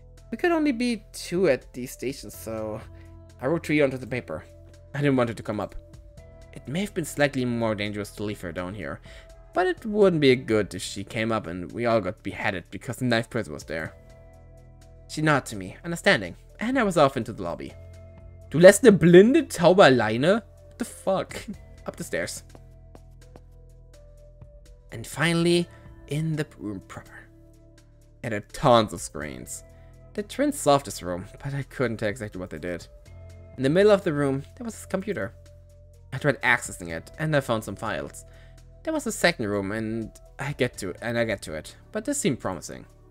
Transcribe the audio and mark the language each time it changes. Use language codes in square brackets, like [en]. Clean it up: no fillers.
[en] We could only be 2 at these stations, so I wrote 3 onto the paper. I didn't want her to come up. It may have been slightly more dangerous to leave her down here, but it wouldn't be good if she came up and we all got beheaded because the ninth person was there. She nodded to me, understanding, and I was off into the lobby. [de] Du lässt eine blinde Taube alleine? [en] What the fuck? Up the stairs. And finally, in the room proper. It had tons of screens. The twins solved this room, but I couldn't tell exactly what they did. In the middle of the room, there was a computer. I tried accessing it, and I found some files. There was a second room, and I get to it, but this seemed promising.